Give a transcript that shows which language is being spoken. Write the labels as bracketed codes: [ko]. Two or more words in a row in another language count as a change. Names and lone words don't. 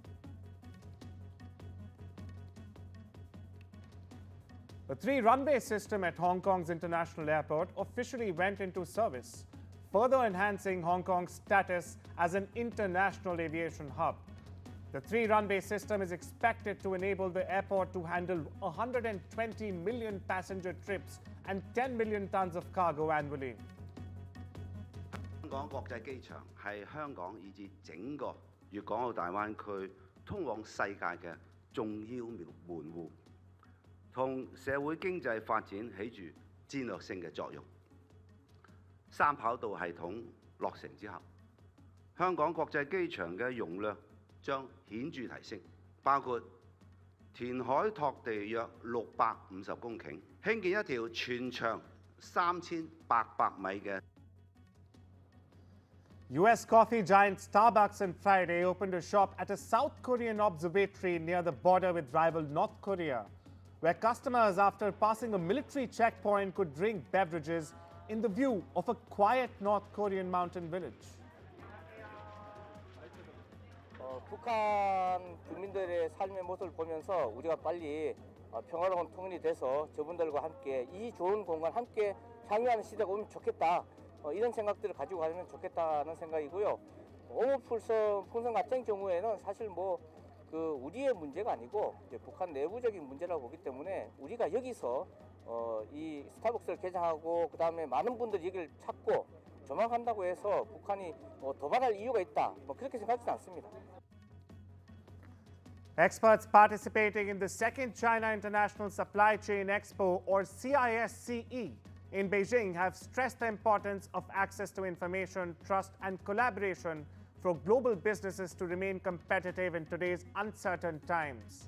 [en] The 3-runway system at Hong Kong's International Airport officially went into service, further enhancing Hong Kong's status as an international aviation hub. The 3-runway system is expected to enable the airport to handle 120 million passenger trips and 10 million tons of cargo annually. [yue] 香港國際機場係香港以至整個粵港澳大灣區通往世界嘅重要門戶，同社會經濟發展起住戰略性嘅作用。3跑道系統落成之後，香港國際機場嘅容量將顯著提升，包括填海拓地約650公頃，興建一條全長3800米嘅。 [en] US coffee giant Starbucks on Friday opened a shop at a South Korean observatory near the border with rival North Korea, where customers, after passing a military checkpoint, could drink beverages in the view of a quiet North Korean mountain village. [ko] 북한 주민들의 삶의 모습을 보면서 우리가 빨리 평화로운 통일이 돼서 저분들과 함께 이 좋은 공간 함께 향유하는 시대가 오면 좋겠다. 이런 생각들을 가지고 가면 좋겠다는 생각이고요. 풍선 같은 경우에는 사실 우리의 문제가 아니고 북한 내부적인 문제라고 보기 때문에 우리가 여기서 이 스타벅스를 개장하고 그 다음에 많은 분들이 여기를 찾고 조망한다고 해서 북한이 도발할 이유가 있다. 그렇게 생각하지는 않습니다. [en] Experts participating in the second China International Supply Chain Expo, or CISCE, in Beijing have stressed the importance of access to information, trust and collaboration for global businesses to remain competitive in today's uncertain times.